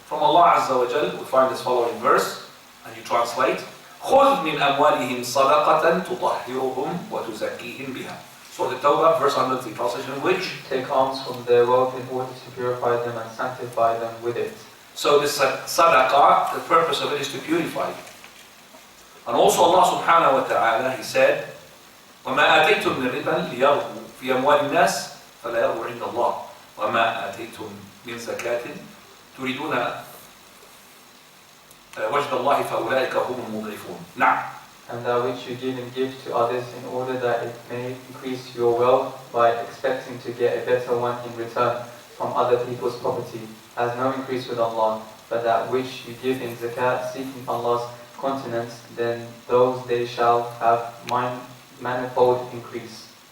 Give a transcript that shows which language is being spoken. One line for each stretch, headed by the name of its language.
English: From Allah Azza wa Jal, we find this following verse, and you translate,
Arabic: خُذْ مِنْ أَمْوَالِهِمْ صَدَقَةً تُطَهِّرُهُم وَتُزَكِّيهِمْ بِهَا.
English: Surah At-Tawbah, verse 103, translation which? Take alms from their wealth in order to purify them and sanctify them with it. So this sadaqah, the purpose of it is to purify you. And also Allah subhanahu wa ta'ala, He said,
Arabic: وَمَا أَتَيْتُم مِّن رِبًا لِيَرْبُوا فِي أَمْوَالِ النَّاسِ فَلَا يَرْبُوا عِندَ اللَّهِ وَمَا آتَيْتُم مِّن زَكَاةٍ تُرِيدُونَ وَجْدَ اللَّهِ فَأُولَٰئِكَ هُمُ الْمُضْعِفُونَ. نعم.
English: And that which you give and give to others in order that it may increase your wealth by expecting to get a better one in return from other people's property, has no increase with Allah, but that which you give in zakat, seeking Allah's continence, then those they shall have manifold increase.